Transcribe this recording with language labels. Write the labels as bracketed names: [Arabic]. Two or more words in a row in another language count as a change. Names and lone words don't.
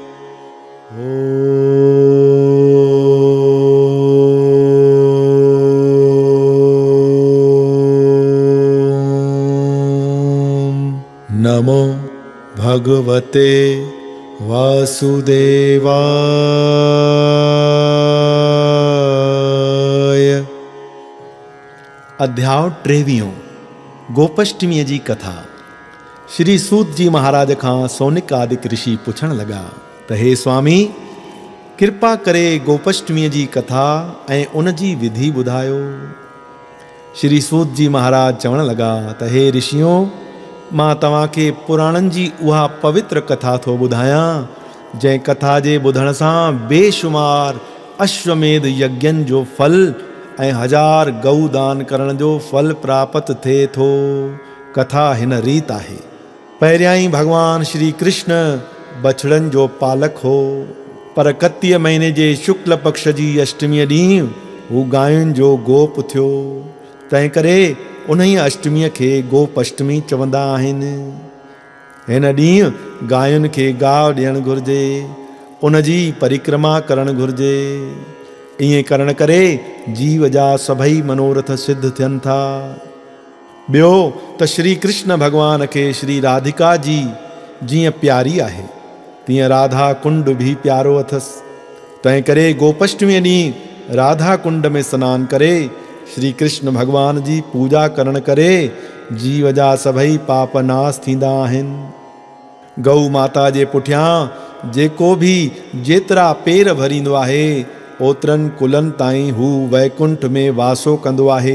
[Sanskrit] नमो भगवते वासुदेवाय। [Sindhi] अध्याय 23 गोपाष्टमीअ जी कथा। श्री सूत जी महाराज खां सौनिक आदि ऋषि पुछण लगा त हे स्वामी, कृपा करे गोपाष्टमीअ जी कथा ऐं उन जी विधि ॿुधायो। श्री सूत जी महाराज चवण लगा त हे ऋषियों, मां तव्हांखे पुराणनि जी उहा पवित्र कथा थो ॿुधायां, जंहिं कथा जे ॿुधण सां बेशुमार अश्वमेध यज्ञनि जो फल ऐं 1000 गऊ दान करण जो फल प्राप्त थिए थो। कथा हिन रीत आहे। पहिरियां ई भगवान श्री कृष्ण बछड़नि जो पालक हो, पर कतीअ महीने जे शुक्ल पक्ष जी अष्टमीअ ॾींहुं हू गायुनि जो गोप थियो। तंहिं करे उन ई अष्टमीअ खे गोपाष्टमी चवंदा आहिनि। हिन ॾींहुं गायुनि खे गाहु ॾियणु घुरिजे, उन जी परिक्रमा करणु घुरिजे। ईअं करण करे जीव जा सभई मनोरथ सिद्ध थियनि था। ॿियो त श्री कृष्ण भॻवान खे श्री राधिका जी जीअं प्यारी आहे, तीअं राधा कुंड बि प्यारो अथसि। तंहिं करे गोपाष्टमीअ ॾींहुं राधा कुंड में सनानु करे श्री कृष्ण भगवान जी पूजा करण करे जीव जा सभई पाप नाश थींदा आहिनि। गौ माता जे पुठियां जेको बि जेतिरा पेर भरींदो आहे, ओतिरनि कुलनि ताईं हू वैकुंठ में वासो कंदो आहे।